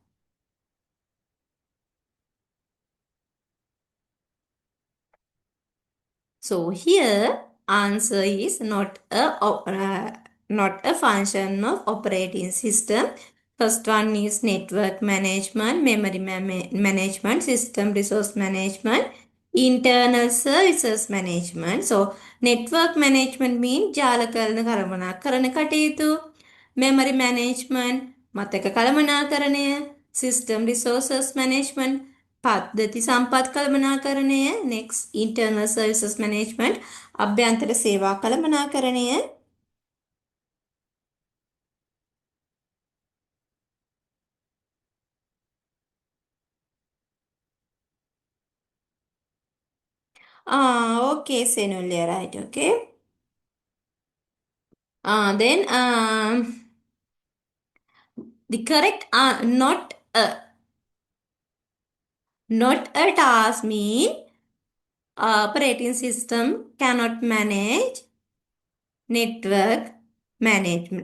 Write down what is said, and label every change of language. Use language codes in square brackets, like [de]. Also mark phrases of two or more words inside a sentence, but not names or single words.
[en] So here answer is not a function of operating system. First one is network management, memory management, system resource management, internal services management. So network management means [si] ජාල කරන කරන කටයුතු, [en] memory management [si] මතක කළමනාකරණය, [en] system resources management [si] පද්ධති සම්පත් කළමනාකරණය, [en] next internal services management [si] අභ්‍යන්තර සේවා කළමනාකරණය. [en] Okay, Senulya, right, okay. Then the correct not a task mean operating system cannot manage network management.